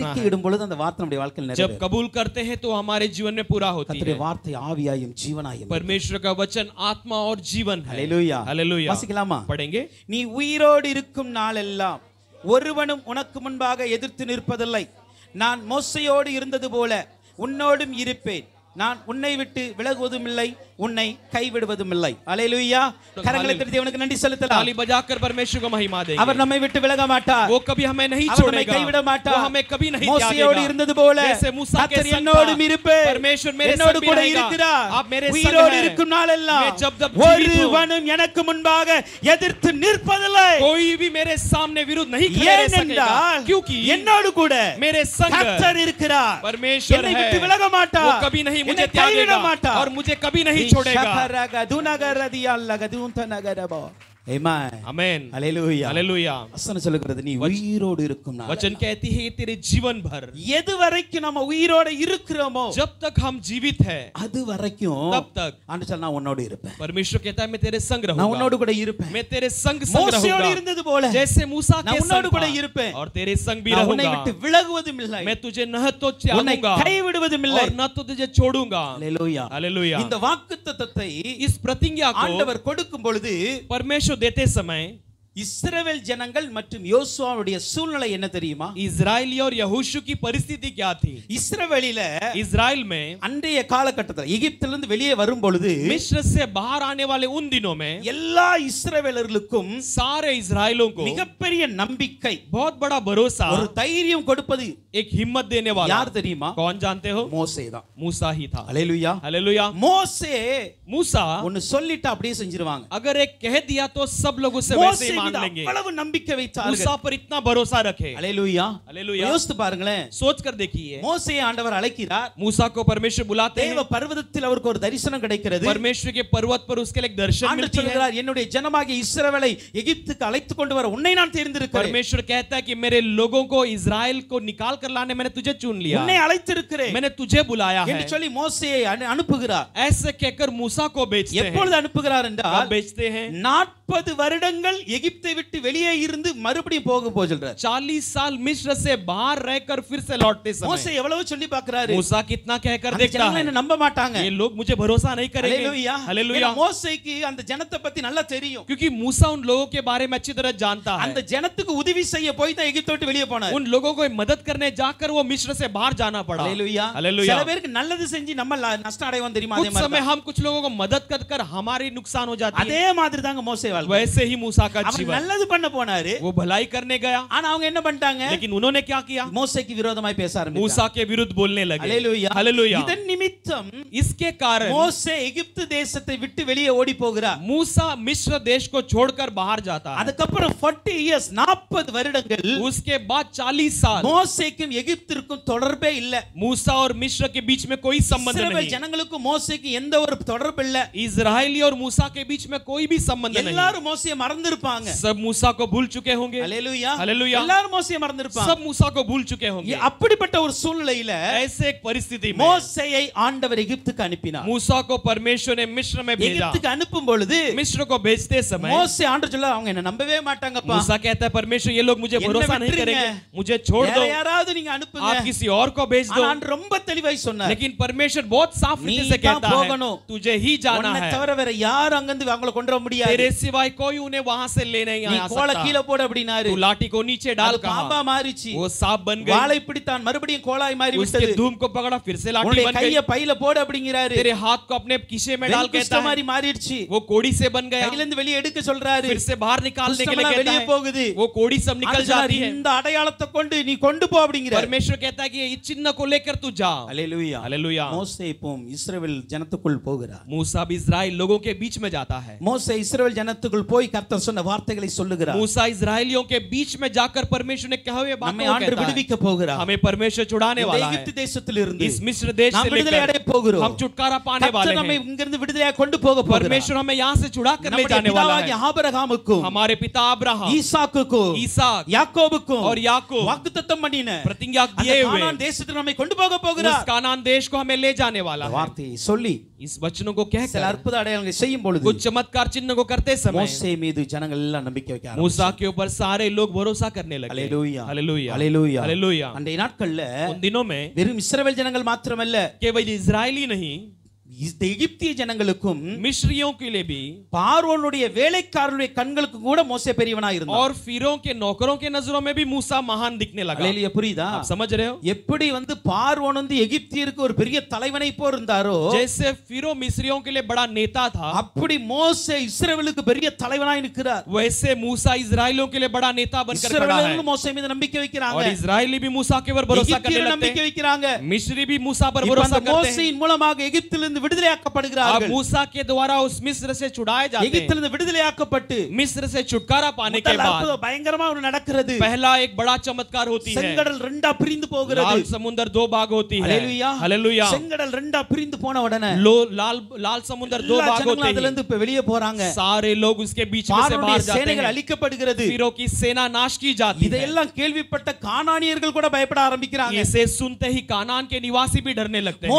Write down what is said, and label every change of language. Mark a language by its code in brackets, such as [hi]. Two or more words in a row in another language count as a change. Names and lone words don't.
[ta] அறிக்கை [hi] है. [ta] இடும் பொழுது அந்த வார்த்தை நம்முடைய வாழ்க்கையில் [hi] जब [ta] நிறைவேறும். [hi] कबूल करते हैं तो हमारे जीवन में पूरा होती [ta] கர்த்தருடைய [hi] है. [ta] வார்த்தை ஆவியாயும் ஜீவனாயும். [hi] परमेश्वर का वचन आत्मा और जीवन है. [ta] அல்லேலூயா, [hi] हालेलुया. [ta] வாசிக்கலாமா? [hi] पढ़ेंगे. [ta] நீ உயிரோடு இருக்கும் நாளெல்லாம் ஒருவனும் உனக்கு முன்பாக எதிர்த்து நிற்பதில்லை. நான் மோசையோடு இருந்தது போல உன்னோடும் இருப்பேன். நான் உன்னை விட்டு விலகுவதும் இல்லை, உன்னை கைவிடுவதும் இல்லை. அல்லேலூயா. கரங்களை தட்டி தேவனுக்கு நன்றி செலுத்தலாம். [hi] ताली बजाकर परमेश्वर को महिमा देंगे. [ta] அவர் நம்மை விட்டு விலக மாட்டார். [hi] वो कभी हमें नहीं [ta] அவர் நம்மை [hi] छोड़ेगा, [ta] கைவிட மாட்டார். [hi] वो हमें कभी नहीं [ta] மோசையோடு [hi] त्यागेगा. [ta] இருந்தது போல [hi] जैसे मूसा के [ta] கர்த்தர் [hi] संग [ta] என்னோடும் [hi] था, [ta] இருப்பேன். [hi] परमेश्वर मेरे [ta] என்னோடு [hi] संग भी [ta] கூட [hi] रहेगा. [ta] இருக்கிறார். [hi] आप मेरे संग [ta] உயிரோடு [hi] हैं. [ta] இருக்கும் நாளெல்லாம் [hi] मैं जब जीवित हूं, [ta] ஒருவனும் எனக்கு முன்பாக எதிர்த்து நிற்பதில்லை. [hi] कोई भी मेरे सामने विरुद्ध नहीं खड़े रह सकेगा, [ta] ஏனென்றால் [hi] क्योंकि [ta] என்னோடு கூட [hi] मेरे संग [ta] கர்த்தர் இருக்கிறார். [hi] परमेश्वर [ta] என்னை [hi] है. [ta] விட்டு விலக மாட்டார். [hi] वो कभी नहीं मुझे [ta] என்னை கைவிட [hi] त्यागेगा [ta] மாட்டார். [hi] और मुझे कभी नहीं छोड़ेगा. Amen. आमेन. Hallelujah. हालेलुया. [ta] வசனம் சொல்லுகிறது நீ உயிரோடு இருக்கும் நாள். [hi] वचन कहती है तेरे जीवन भर, [ta] எது வரைக்கும் நம்ம உயிரோடு இருக்கிறோமோ [hi] जब तक हम जीवित हैं [ta] அது வரைக்கும் [hi] तब तक [ta] ஆண்டவர் சொல்ல நான் உன்னோடு இருப்பேன். [hi] परमेश्वर कहता है मैं तेरे संग [ta] நான் [hi] रहूंगा, [ta] உன்னோடு கூட இருப்பேன். [hi] मैं तेरे संग [ta] மோசையோடு [hi] रहूंगा, [ta] இருந்தது போல [hi] जैसे मूसा [ta] நான் [hi] के [ta] உன்னோடு [hi] संग [ta] கூட [hi] था, [ta] இருப்பேன். [hi] और तेरे संग भी [ta] நான் உன்னை [hi] रहूंगा. [ta] விட்டு விலகுவதும் இல்லை, [hi] मैं तुझे न तो [ta] உன்னை [hi] त्यागूंगा [ta] கைவிடுவதும் இல்லை. [hi] और न तो तुझे छोड़ूंगा. [ta] ஹalleluya. [hi] हालेलुया. [ta] இந்த வாக்குத்தத்தத்தை [hi] इस प्रतिज्ञा को [ta] ஆண்டவர் கொடுக்கும் பொழுது [hi] परमेश्वर देते समय [ta] இஸ்ரவேல் ஜனங்கள் மற்றும் யோசுவாவுடைய சூழ்நிலை என்ன தெரியுமா? [hi] इजराइली और यहोशू की परिस्थिति क्या थी? [ta] இஸ்ரவேலில [hi] इजराइल में [ta] அன்றைய காலகட்டத்தில் எகிப்திலிருந்து வெளியே வரும் பொழுது [hi] मिस्र से बाहर आने वाले उन दिनों में [ta] எல்லா இஸ்ரவேலர்களுக்கும் [hi] सारे इजराइलों को [ta] மிகப்பெரிய நம்பிக்கை, [hi] बहुत बड़ा भरोसा, [ta] ஒரு தைரியம் கொடுப்பது [hi] एक हिम्मत देने वाला [ta] யார் தெரியுமா? [hi] कौन जानते हो? [ta] மோசே தான். [hi] मूसा ही था. [ta] ஹalleluya. [hi] हालेलुया. [ta] மோசே [hi] मूसा [ta] ஒன்னு சொல்லிட்டு அப்படியே செஞ்சிருவாங்க. [hi] अगर एक कह दिया तो सब लोग उसे वैसे ही मान लेंगे. [ta] அவ்வளவு நம்பிக்கை வைத்தார்கள். [hi] मूसा पर इतना भरोसा रखे. [ta] ஹalleluya. [hi] हालेलुया. [ta] யோசித்து பாருங்களேன். [hi] सोच कर देखिए, [ta] மோசேயை ஆண்டவர் அழைக்கிறார். [hi] मूसा को परमेश्वर बुलाते [ta] தேவ [hi] हैं, [ta] பர்வதத்தில் அவருக்கு ஒரு தரிசனம் கிடைக்கிறது. [hi] परमेश्वर के पर्वत पर उसके लिए एक दर्शन [ta] ஆண்டவர் [hi] मिलती है. [ta] சொல்கிறார் என்னுடைய ஜனமாகிய இஸ்ரவேலை எகிப்துக்கு அழைத்து கொண்டு வர உன்னை நான் தேர்ந்தெடுக்கிறேன். [hi] परमेश्वर कहता है कि मेरे लोगों को इजराइल को निकाल कर लाने मैंने तुझे चुन लिया, [ta] உன்னை அழைத்திருக்கிறேன் [hi] मैंने तुझे बुलाया है. [ta] என்று சொல்லி மோசேயை அனுப்புகிறார். [hi] ऐसे कहकर मूसा को भेजते हैं. [ta] எப்பொழுது அனுப்புகிறார் [hi] कब [ta] என்றால் [hi] भेजते हैं? [ta] 40 வருடங்கள் எகிப்தை விட்டு வெளியே இருந்து மறுபடியும் போக சொல்றார். [hi] 40 साल मिस्र से बाहर रहकर फिर से लौटते [ta] மோசே [hi] समय [ta] எவ்வளவு சொல்லி பார்க்கறாரு. [hi] मूसा कितना कहकर [ta] அந்த [hi] देखता [ta] ஜனங்க [hi] है, [ta] என்ன நம்ப மாட்டாங்க. [hi] ये लोग मुझे भरोसा नहीं करेंगे। [ta] ஹalleluya. [hi] हालेलुया। [ta] மோசேக்கு அந்த ஜனத்தை பத்தி நல்லா தெரியும். [hi] क्योंकि मूसा उन लोगों के बारे में अच्छी तरह जानता है। [ta] அந்த ஜனத்துக்கு உதவி செய்ய போய் தான் எகிப்தை விட்டு வெளியே போனார். [hi] उन लोगों को मदद करने जाकर वो मिस्र से बाहर जाना पड़ा। [ta] ஹalleluya. [hi] हालेलुया। [ta] சில பேருக்கு நல்லது செஞ்சு நம்ம நஷ்டம் அடைவோம் தெரியுமா? அதே [hi] कुछ [ta] மாதிரி [hi] समय हम कुछ लोगों को मदद कर कर हमारी नुकसान हो जाती है। [ta] அதே மாதிரி தாங்க மோசே வாழ்க்கை. [hi] वैसे ही मूसा का [ta] அவர் [hi] जीवन, [ta] நல்லது பண்ண போனாரு. [hi] वो भलाई करने गया, [ta] ஆனா அவங்க என்ன பண்ணிட்டாங்க? [hi] लेकिन उन्होंने क्या किया? [ta] மோசேக்கு விரோதமாய் பேச ஆரம்பிச்சாங்க. [hi] मूसा के विरुद्ध बोलने लगे। [ta] ஹalleluya. [hi] हालेलुया। [ta] இதன் நிமித்தம் [hi] इसके कारण [ta] மோசே எகிப்து தேசத்தை விட்டு வெளியே ஓடி போகிறார். [hi] मूसा मिस्र देश को छोड़कर बाहर जाता है। [ta] அதுக்கப்புறம் 40 இயர்ஸ் 40 வருடங்கள் [hi] उसके बाद 40 साल [ta] மோசேக்கும் எகிப்திற்கும் தொடர்பே இல்ல. [hi] मूसा और मिस्र के बीच में कोई संबंध [ta] இஸ்ரவேல் [hi] नहीं। [ta] ஜனங்களுக்கும் மோசேக்கு எந்த ஒரு தொடர்பு இல்ல. [hi] इजरायली और मूसा के बीच में कोई भी संबंध नहीं। [ta] எல்லாரும் மோசேயை மறந்திருப்பாங்க. [hi] सब मूसा को भूल चुके होंगे। [ta] ஹalleluya. [hi] हालेलुया। [ta] எல்லாரும் மோசேயை மறந்திருப்பாங்க. [hi] सब मूसा को भूल चुके होंगे। [ta] அப்படிப்பட்ட ஒரு சூழ்நிலையில [hi] ऐसे एक परिस्थिति में [ta] மோசேயை ஆண்டவர் எகிப்துக்கு அனுப்பினார். [hi] मूसा को परमेश्वर ने मिस्र में भेजा। [ta] எகிப்துக்கு அனுப்பும் பொழுது [hi] मिस्र को भेजते समय [ta] மோசே ஆண்டவர் சொல்ல அவங்க என்ன நம்பவே மாட்டாங்கப்பா. [hi] मूसा कहता है परमेश्वर ये लोग मुझे [ta] என்ன [hi] भरोसा नहीं [ta] விட்டுருங்க. [hi] करेंगे, मुझे छोड़ [ta] வேற [hi] दो, [ta] யாராவது நீங்க அனுப்புங்க. [hi] आप किसी और को भेज दो। [ta] ஆனா ஆண்டவர் ரொம்ப தெளிவாய் சொன்னார். [hi] लेकिन परमेश्वर बहुत साफ रीति से [ta] நீ [hi] कहता [ta] தான் [hi] है [ta] போகணும். [hi] तुझे ही जाना [ta] உன்னை [hi] है, [ta] தவிர வேற யாரும் அங்கிருந்து அவங்கள கொண்டு வர முடியாது. [hi] तेरे सिवाय कोई उन्हें वहां से ले नहीं [ta] நீ [hi] आ [ta] கோலை [hi] सकता। [ta] கீழே போடு அப்படினாரு. [hi] तू लाठी को नीचे डाल [ta] அது பாம்பா [hi] कहा, [ta] மாறிச்சு. [hi] वो सांप बन गई। [ta] வாளை பிடித்தான் மறுபடியும் கோலாய் மாறி [hi] उसके [ta] விட்டது. [hi] धूम को पकड़ा फिर से लाठी [ta] உன்னுடைய [hi] बन गई। [ta] கையை பையில போடு அப்படிங்கறாரு. [hi] तेरे हाथ को अपने खीसे में डाल [ta] வெண்குஷ்ட [hi] कहता [ta] மாதிரி [hi] है, [ta] மாறிடுச்சு. [hi] वो कोड़ी से बन गया। [ta] கையில இருந்து வெளியே எடுக்க சொல்றாரு. [hi] फिर से बाहर निकालने के लिए [ta] குஷ்டமெல்லாம் [hi] कहता [ta] வெளியே [hi] है, [ta] போகுது. [hi] वो कोड़ी सब निकल [ta] ஆண்டவர் [hi] जाती है। [ta] இந்த அடையாளத்தை கொண்டு நீ கொண்டு போ அப்படிங்கறாரு. [hi] परमेश्वर कहता है कि इस चिन्ह को लेकर तू जा। [ta] ஹalleluya. [hi] हालेलुया। [ta] மோசே இப்போ இஸ்ரவேல் ஜனத்துக்குள் போகிறார். [hi] मूसा भी इजराइल लोगों के बीच में जाता है। [ta] மோசே இஸ்ரவேல் ஜனத்துக்குள் போய் கர்த்தர் சொன்ன வார்த்தைகளை சொல்லுகிறார். [hi] मूसा इजराइलियों के बीच में जाकर परमेश्वर ने कहे हुए बातों [ta] நம்மை [hi] को [ta] ஆண்டவர் [hi] कहता है, [ta] விடுவிக்க போகிறார். [hi] हमें परमेश्वर छुड़ाने [ta] இந்த [hi] वाला है। [ta] எகிப்து தேசத்திலிருந்து [hi] इस मिस्र देश [ta] நாம் [hi] से [ta] விடுதலை அடைய [hi] लेकर [ta] போகிறோம். [hi] हम छुटकारा पाने वाले [ta] கர்த்தர் நம்மை [hi] हैं। [ta] இங்கிருந்து விடுதலையாக கொண்டு போக போகிறார். [hi] परमेश्वर हमें यहाँ से छुड़ा कर ले [ta] நம்முடைய [hi] जाने वाला [ta] பிதாவாகிய [hi] है। [ta] ஆபிரகாமுக்கும் [hi] हमारे पिता अब्राहम, [ta] ஈசாக்குக்கும் [hi] ईसाक [ta] யாக்கோபுக்கும் [hi] और याकूब [ta] வாக்குத்தத்தம் பண்ணின [hi] प्रतिज्ञा [ta] அந்த [hi] दिए हुए [ta] கானான் தேசத்துக்கு நம்மை கொண்டு போக [hi] उस [ta] போகிறார். [hi] कानान देश को हमें ले जाने वाला है। [ta] வார்த்தையை சொல்லி [hi] इस वचनों को [ta] சில [hi] कहकर [ta] அற்புத அடையாளங்களை செய்யும் பொழுது [hi] कुछ चमत्कार चिन्ह को करते समय [ta] மோசே மீது ஜனங்கள் எல்லாம் நம்பிக்கை வைக்க ஆரம்பிச்சாங்க. [hi] मूसा के ऊपर सारे लोग भरोसा करने लगे। [ta] ஹalleluya. [hi] हालेलुया। [ta] ஹalleluya. [hi] हालेलुया। [ta] அன்றைய நாட்கள்ல [hi] उन दिनों में [ta] வெறும் இஸ்ரவேல் ஜனங்கள் மாத்திரமல்ல, [hi] केवल इजरायली नहीं, [ta] இந்த எகிப்திய ஜனங்களுக்கும் [hi] मिस्रियों के लिए भी [ta] பார்வோனுடைய வேலைக்காரருடைய கண்களுக்கு கூட மோசே பெரியவனா இருந்தான். [hi] और फिरौन के नौकरों के नजरों में भी मूसा महान दिखने लगा। [ta] ஹalleluya. புரியுதா? [hi] आप समझ रहे हो? [ta] எப்படி பார்வோன் எகிப்தியருக்கு ஒரு பெரிய தலைவனை போல் இருந்தாரோ, [hi] जैसे फिरौन मिस्रियों के लिए बड़ा नेता था, [ta] அப்படி மோசே இஸ்ரவேலுக்கு பெரிய தலைவனாய் நிற்கிறார். [hi] वैसे मूसा इजरायलियों के लिए बड़ा नेता बनकर खड़ा है। [ta] இஸ்ரவேலர்கள் மோசே மீது நம்பிக்கை வைக்கிறாங்க. [hi] और इजरायली भी मूसा के ऊपर भरोसा करने [ta] எகிப்தியர் [hi] लगते [ta] நம்பிக்கை [hi] हैं, [ta] வைக்கிறாங்க. [hi] मिस्री भी मूसा पर [ta] இப்ப [hi] भरोसा [ta] அந்த [hi] करते हैं। [ta] மோசேயின் மூலமாக எகிப்திலிருந்து விடுதலையாக்கப்படுகிறார்கள். [hi] अब मूसा के द्वारा उस मिस्र से छुड़ाए जाते हैं। [ta] எகிப்திலிருந்து விடுதலையாக்கப்பட்டு [hi] मिस्र से छुटकारा पाने के [ta] முதல் [hi] बाद [ta] அற்புதம் பயங்கரமா ஒன்று நடக்கிறது. [hi] पहला एक बड़ा चमत्कार होती है। [ta] செங்கடல் ரெண்டா பிரிந்து போகிறது. [hi] लाल समुद्र दो भाग होती है। [ta] ஹalleluya. [hi] हालेलुया। [ta] செங்கடல் ரெண்டா பிரிந்து போன உடனே [hi] लाल समुद्र दो [ta] எல்லா [hi] भाग [ta] ஜனங்களும் [hi] होते [ta] அதுல [hi] हैं। [ta] இருந்து இப்ப வெளியே போறாங்க. [hi] सारे लोग उसके बीच में से [ta] பார்வோனுடைய [hi] बाहर जाते [ta] சேனைகள் [hi] हैं। [ta] அழிக்கப்படுகிறது. [hi] फिरौन की सेना नाश की जाती है। [ta] இதையெல்லாம் கேள்விப்பட்ட கானானியர்கள் கூட பயப்பட ஆரம்பிக்கிறாங்க. [hi] इसे सुनते ही कानान के निवासी भी डरने लगते हैं।